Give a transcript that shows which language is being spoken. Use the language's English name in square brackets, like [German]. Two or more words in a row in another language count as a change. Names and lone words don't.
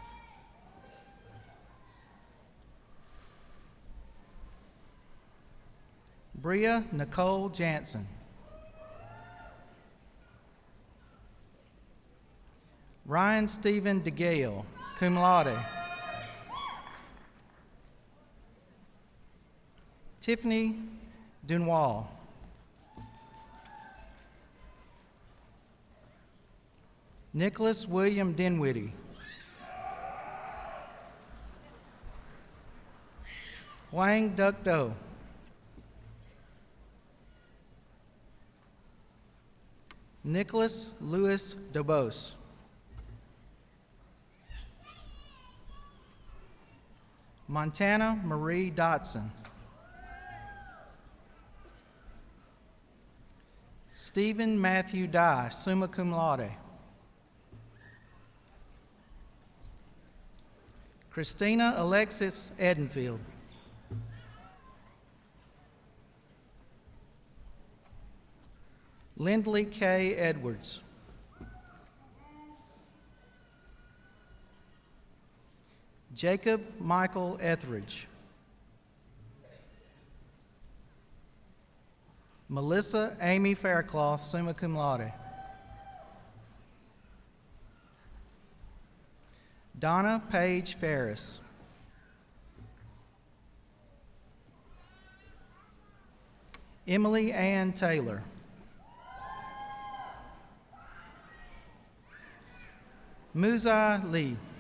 [English] Bria Nicole Jansen. Ryan Stephen DeGale, [Latin] cum laude. [English] Tiffany Dunois. Nicholas William Dinwiddie. Wang Duck Do. Nicholas Louis Dobos. Montana Marie Dotson. Stephen Matthew Dye, [Latin] summa cum laude. [English] Christina Alexis Edenfield. Lindley K. Edwards. Jacob Michael Etheridge. Melissa Amy Faircloth, [Latin] summa cum laude. [English] Donna Paige Ferris. Emily Ann Taylor. Muzai Lee.